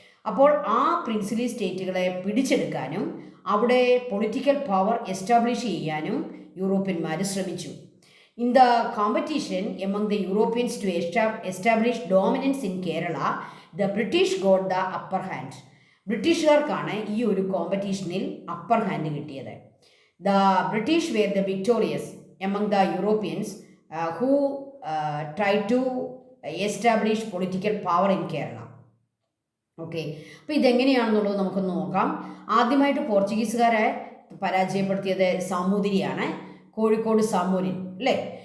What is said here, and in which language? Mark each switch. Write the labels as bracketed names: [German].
[Malayalam] അപ്പോൾ ആ പ്രിൻസിലി സ്റ്റേറ്റുകളെ പിടിച്ചെടുക്കാനും അവിടെ പൊളിറ്റിക്കൽ പവർ എസ്റ്റാബ്ലിഷ് ചെയ്യാനും യൂറോപ്യന്മാർ ശ്രമിച്ചു. [English] In the competition among the Europeans to establish dominance in Kerala, the British got the upper hand. [Malayalam] ബ്രിട്ടീഷുകാർക്കാണ് ഈ ഒരു കോമ്പറ്റീഷനിൽ അപ്പർ ഹാൻഡ് കിട്ടിയത്. [English] The British were the victorious among the Europeans who tried to establish political power in Kerala. [Malayalam] Okay, അപ്പോൾ ഇതെങ്ങനെയാണെന്നുള്ളത് നമുക്കൊന്ന് നോക്കാം. ആദ്യമായിട്ട് പോർച്ചുഗീസുകാരെ പരാജയപ്പെടുത്തിയത് സാമൂതിരിയാണ്, കോഴിക്കോട് സാമൂതിരി അല്ലേ.